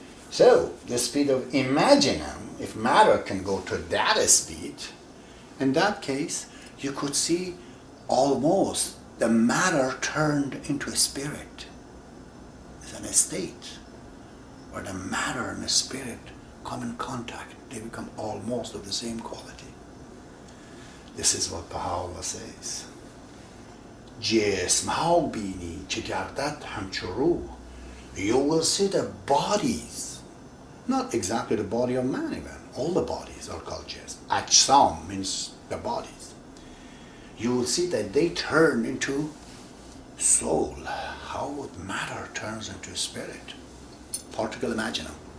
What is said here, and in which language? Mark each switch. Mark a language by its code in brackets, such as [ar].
[en] So the speed of imaginum, if matter can go to that speed, in that case, you could see almost the matter turned into a spirit. It's an state where the matter and the spirit come in contact. They become almost of the same quality. This is what Baha'u'llah says. [fa] جسم ها بینی چه گردد همچو روح. [en] You will see the bodies, not exactly the body of man even. All the bodies are called jism. Ajsam means the bodies. You will see that they turn into soul. How matter turns into spirit. Particle imaginum.